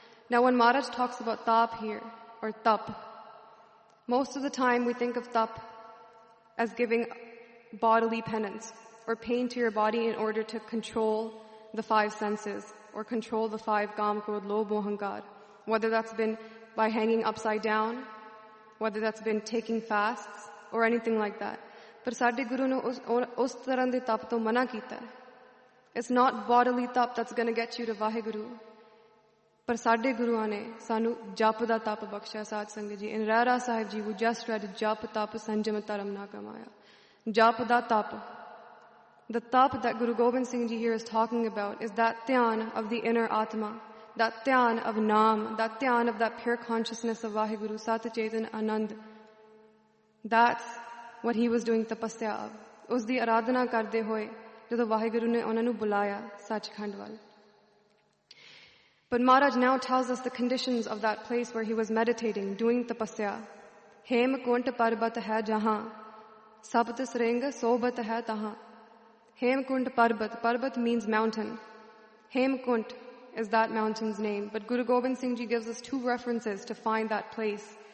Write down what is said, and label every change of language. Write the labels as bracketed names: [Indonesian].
[English] Now when Maharaj talks about tap here, or tap, most of the time we think of tap as giving bodily penance or pain to your body in order to control the five senses or control the five kaam, krodh, lobh, moh, ahankar. Whether that's been by hanging upside down, whether that's been taking fasts or anything like that. [Punjabi] ਪਰ ਸਾਡੇ ਗੁਰੂ ਨੇ ਉਸ ਤਰ੍ਹਾਂ ਦੇ ਤਪ ਤੋ ਮਨਾ ਕੀਤਾ. [English] It's not bodily tap that's going to get you to Vaheguru. [Punjabi] ਪਰ ਸਾਡੇ ਗੁਰੂ ਨੇ ਸਾਨੂੰ ਜਪ ਦਾ ਤਪ ਬਖਸ਼ਾ ਸਤ ਸੰਗਤ ਜੀ. [English] In Rara Sahib Ji, who just read [Punjabi] ਜਪ ਤਪ ਸੰਜਮ ਤਰਮ ਨਾ ਕਮਾਯਾ. ਜਪ ਦਾ ਤਪ. [English] The tap that Guru Gobind Singh Ji here is talking about is that tyan of the inner atma, that tyan of naam, that tyan of that pure consciousness of Vaheguru, Sat Chetan Anand. That's what he was doing tapasya of. [Punjabi] ਉਸ ਦੀ ਅਰਾਧਨਾ ਕਰਦੇ ਹੋਏ, ਜਦੋਂ ਵਾਹਿਗੁਰੂ ਨੇ ਉਨ੍ਹਾਂ ਨੂੰ ਬੁਲਾਇਆ, ਸੱਚਖੰਡ ਵੱਲ. [English] But Maharaj now tells us the conditions of that place where he was meditating, doing tapasya. [Punjabi] Hem kunt parbat hai jahan, Sapt Sreng Sobat Hai Taha. [English] Hemkunt Parbat. Parbat means mountain. Hemkunt is that mountain's name. But Guru Gobind Singh Ji gives us two references to find that place.